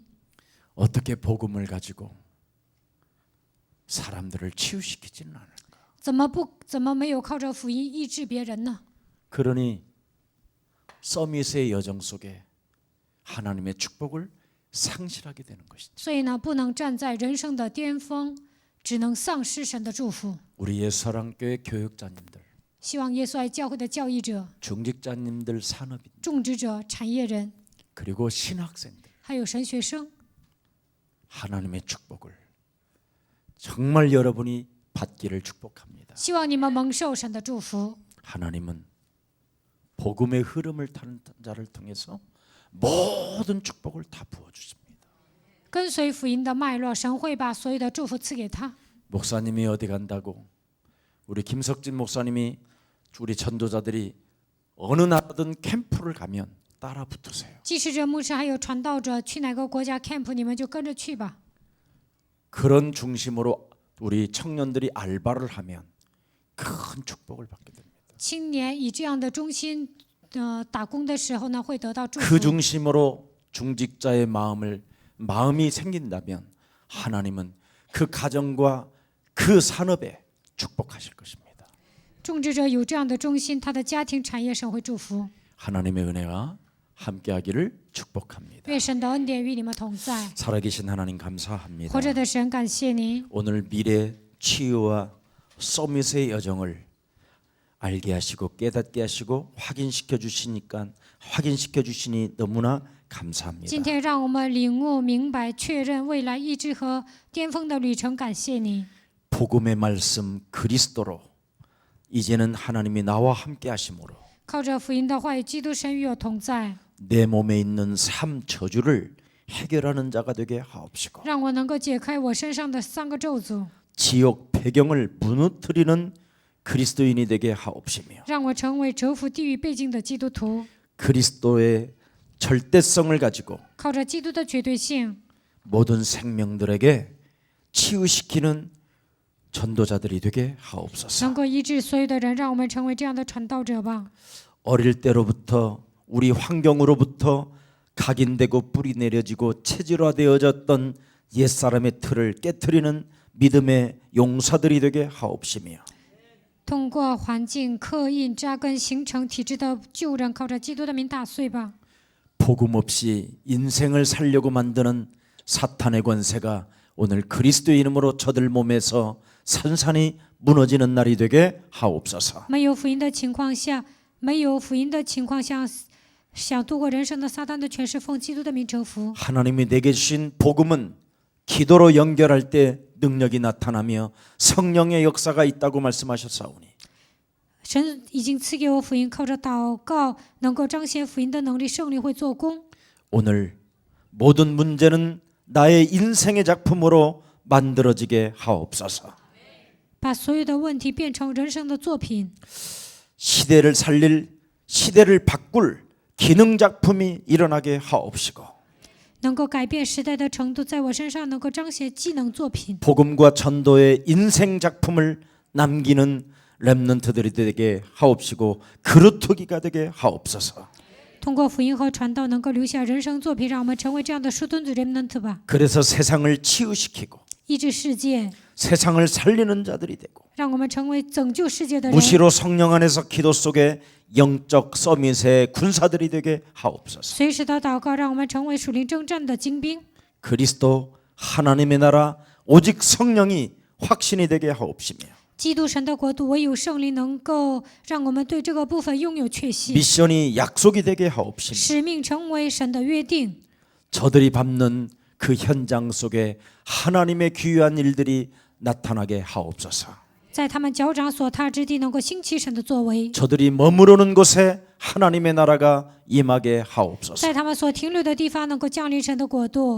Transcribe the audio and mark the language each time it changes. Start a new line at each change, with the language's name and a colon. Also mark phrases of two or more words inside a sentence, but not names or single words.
Korean: 어떻게 복음을 가지고 사람들을 치유시키지는 않을까?
Chinese: 怎么没有靠着福音医治别人呢？
Korean: 그러니 서밋의 여정 속에 하나님의 축복을 상실하게 되는 것이죠.
Chinese: 所以呢，不能站在人生的巅峰，只能丧失神的祝福。
Korean: 우리 예수사랑교회 교육자님들,
Chinese: 希望耶稣爱教会的教义者、
Korean: 중직자님들, 산업인,
Chinese: 种植者、产业人，
Korean: 그리고 신학생들
Chinese: 还有神学生，
Korean: 하나님의 축복을 정말 여러분이 받기를 축복합니다.
Chinese: 希望你们蒙受神的祝福。
Korean: 하나님은 복음의 흐름을 타는 자를 통해서 모든 축복을 다 부어주십니다.
Chinese: 跟随福音的脉络，神会把所有的祝福赐给他。
Korean: 목사님이 어디 간다고 우리 김석진 목사님이 우리 전도자들이 어느 나라든 캠프를 가면 따라 붙으세요.
Chinese: 祭司者、牧师还有传道者去哪个国家 camp， 你们就跟着去吧。
Korean: 그런 중심으로 우리 청년들이 알바를 하면 큰 축복을 받게 됩니다.
Chinese: 青年以这样的中心打工的时候呢，会得到祝
Korean: 그
Chinese: 福。
Korean: 중심으로 중직자의 마음이 생긴다면 하나님은 그 가정과 그 산업에 축복하실 것입니다.
Chinese: 种植者有这样的中心，他的家庭产业神会祝福。
Korean: 하나님의 은혜가 함께하기를 축복합니다.
Chinese: 愿神的恩典与你们同在。
Korean: 살아계신 하나님 감사합니다.
Chinese: 活着的神，感谢您。
Korean: 오늘 미래 치유와 서밋의 여정을 알게 하시고 깨닫게 하시고 확인시켜 주시니 너무나 감사합니다.
Chinese: 今天让我们领悟、明白、确认未来医治和巅峰的旅程，感谢你。
Korean: 복음의 말씀 그리스도로 이제는 하나님이 나와 함께 하심으로
Chinese: 靠着福音的话语，基督神与我同在，
Korean: 내 몸에 있는 삶 저주를 해결하는 자가 되게 하옵시고
Chinese: 让我能够解开我身上的3个咒诅，
Korean: 지옥 배경을 무너뜨리는 그리스도인이 되게 하옵시며
Chinese: 让我成为折服地狱背景的基督徒。
Korean: 그리스도의 절대성을 가지고
Chinese: 靠着基督的绝对性，
Korean: 모든 생명들에게 치유시키는 전도자들이 되게 하옵소서.
Chinese: 能够医治所有的人，让我们成为这样的传道者吧。
Korean: 어릴 때로부터 우리 환경으로부터 각인되고 뿌리 내려지고 체질화되어졌던 옛사람의 틀을 깨트리는 믿음의 용사들이 되게 하옵시며
Chinese: 通过环境刻印扎根形成体制的旧人，靠着基督的名打碎吧。
Korean: 복음 없이 인생을 살려고 만드는 사탄의 권세가 오늘 그리스도의 이름으로 저들 몸에서 산산이 무너지는 날이 되게 하옵소서.
Chinese: 没有福音的情况下，想度过人生的撒旦的权势，奉基督的名征服。
Korean: 하나님이 내게 주신 복음은 기도로 연결할 때 능력이 나타나며 성령의 역사가 있다고 말씀하셨사오니
Chinese: 神已经赐给我福音，靠着祷告能够彰显福音的能力，圣灵会做工。
Korean: 오늘 모든 문제는 나의 인생의 작품으로 만들어지게 하옵소서.
Chinese: 把所有的问题变成人生的作品，
Korean: 시대를 살릴 시대를 바꿀 기능 작품이 일어나게 하옵시고
Chinese: 能够改变时代的程度，在我身上能够彰显技能作品。
Korean: 복음과 전도의 인생 작품을 남기는 렘넌트들이 되게 하옵시고 그루터기가 되게 하옵소서.
Chinese: 通过福音和传道，能够留下人生作品，让我们成为这样的树墩子 remnant 吧，
Korean: 그래서 세상을 치유시키고
Chinese: 医治世界，
Korean: 세상을 살리는 자들이 되고
Chinese: 让我们成为拯救世界的人。
Korean: 무시로 성령 안에서 기도 속에 영적 서밋의 군사들이 되게 하옵소서.
Chinese: 随时的祷告，让我们成为属灵征战的精兵。
Korean: 그리스도 하나님의 나라 오직 성령이 확신이 되게 하옵시며
Chinese: 基督神的国度，唯有圣灵能够让我们对这个部分拥有确信。
Korean: 미션이 약속이 되게 하옵시며
Chinese: 使命成为神的约定，
Korean: 저들이 밟는 그 현장 속에 하나님의 귀한 일들이 나타나게 하옵소서.
Chinese: 在他们脚掌所踏之地，能够兴起神的作为；
Korean: 저들이 머무르는 곳에 하나님의 나라가 임하게 하옵소서.
Chinese: 在他们所停留的地方，能够降临神的国度。